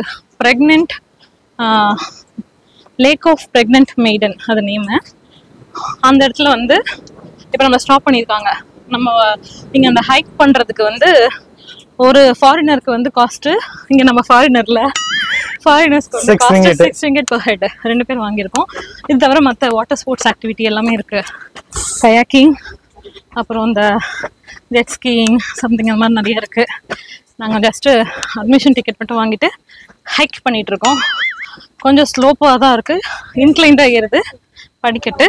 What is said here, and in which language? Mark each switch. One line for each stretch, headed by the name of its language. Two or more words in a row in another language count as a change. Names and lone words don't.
Tamil: பிரெக்னென்ட் லேக் ஆஃப் பிரெக்னென்ட் மெய்டன் அது நேம். அந்த இடத்துல வந்து இப்போ நம்ம ஸ்டாப் பண்ணியிருக்காங்க. நம்ம இங்க அந்த ஹைக் பண்றதுக்கு வந்து ஒரு ஃபாரினருக்கு வந்து காஸ்ட், இங்க நம்ம ஃபாரினர்ஸ்க்கு வந்து காஸ்ட் 6 ringgit
English: per head.
Tamil: 2 பேர் வாங்கியிருக்கோம். இது தவிர மற்ற
English: water sports activity
Tamil: எல்லாமே இருக்கு. கயாக்கிங், அப்புறம் இந்த
English: jet skiing something
Tamil: அந்த மாதிரி நிறைய இருக்கு. நாங்கள்
English: just admission ticket
Tamil: மட்டும் வாங்கிட்டு ஹைக் பண்ணிட்டு இருக்கோம். கொஞ்சம் ஸ்லோப்பாக தான் இருக்கு, இன்க்ளைண்டாக ஏறுது படிக்கட்டு.